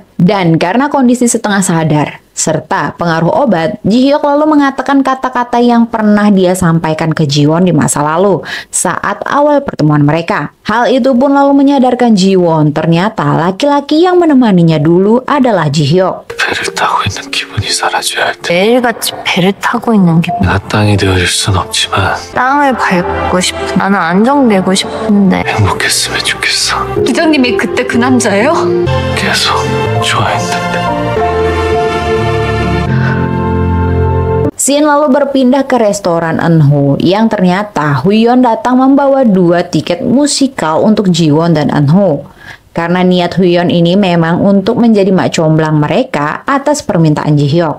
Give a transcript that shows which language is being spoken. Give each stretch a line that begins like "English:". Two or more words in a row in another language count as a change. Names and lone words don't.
Indonesian: Dan karena kondisi setengah sadar, serta pengaruh obat, Ji-hyuk lalu mengatakan kata-kata yang pernah dia sampaikan ke Ji-won di masa lalu saat awal pertemuan mereka. Hal itu pun lalu menyadarkan Ji-won ternyata laki-laki yang menemaninya dulu adalah Ji-hyuk.
Korean: 배를 타고 있는 기분이 사라져야 할 때 매일같이 배를 타고 있는 기분. 나 땅이 되어줄 순 없지만 땅을 밟고 싶어. 나는 안정되고 싶은데. 행복했으면 좋겠어. 부장님이 그때 그 남자예요? 계속 좋아했는데.
Indonesian: Shin lalu berpindah ke restoran Eunho yang ternyata Huyeon datang membawa 2 tiket musikal untuk Ji-won dan Eunho. Karena niat Huyeon ini memang untuk menjadi mak comblang mereka atas permintaan Ji-hyuk.